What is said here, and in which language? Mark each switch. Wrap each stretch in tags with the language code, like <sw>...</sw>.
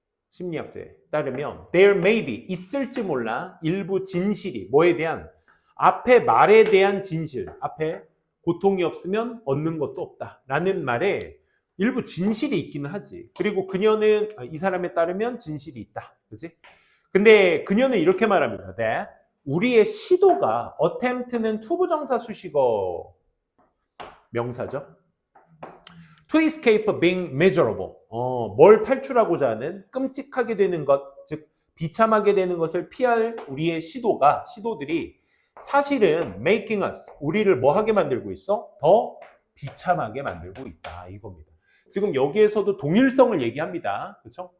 <ko>심리학자에 따르면</ko> <en>there may be</en> <ko>있을지 몰라 일부 진실이 뭐에 대한 앞에 말에 대한 진실 앞에 고통이 없으면 얻는 것도 없다 라는 말에 일부 진실이 있기는 하지. 그리고 그녀는 이 사람에 따르면 진실이 있다. 그렇지? 근데 그녀는 이렇게 말합니다. that 우리의 시도가 attempt는 투부정사 수식어 명사죠.</ko> <en>To escape being miserable.</en> <ko>뭘 탈출하고자 하는 끔찍하게 되는 것, 즉 비참하게 되는 것을 피할 우리의 시도들이 사실은</ko> <en>making us,</en> <ko>우리를 뭐 하게 만들고 있어? 더 비참하게 만들고 있다. 이겁니다. 지금 여기에서도 동일성을 얘기합니다. 그렇죠?</ko>